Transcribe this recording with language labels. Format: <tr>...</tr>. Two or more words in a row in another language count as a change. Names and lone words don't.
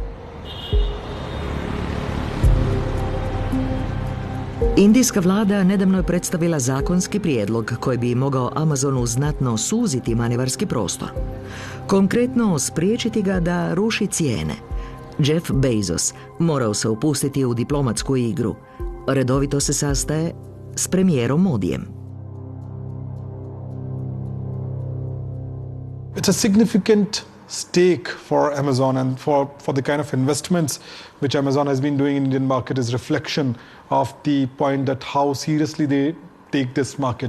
<hr>Indijska vlada nedavno je predstavila zakonski prijedlog koji bi mogao Amazonu znatno suziti manevarski prostor. Konkretno, spriječiti ga da ruši cijene. Jeff Bezos morao se upustiti u diplomatsku igru. Redovito se sastaje s premijerom Modijem.</hr> <en>It's a significant stake for Amazon and for the kind of investments which Amazon has been doing in the Indian market is reflection of the point that how seriously they take this market.</en>